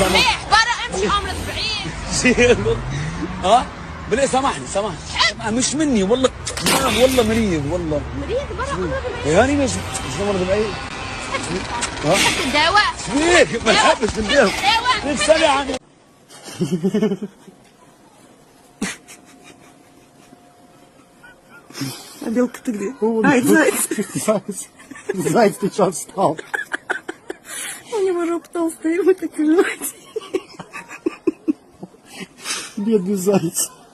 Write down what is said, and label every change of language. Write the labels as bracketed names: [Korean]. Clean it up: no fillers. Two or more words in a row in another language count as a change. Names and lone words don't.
[Arabic] برا امشي امرك بعيد. ها؟ بلا سامحني مش مني والله. والله مريض والله. مريض برا امرك بعيد. يعني مش مرض بعيد. ها؟ الدواء شبيك ما نحبش نديهم. نفسي عني. [Russian] Белка, ты где? Ай, заяц. Заяц, ты что встал? У него рог толстый, вы так понимаете. Бедный заяц.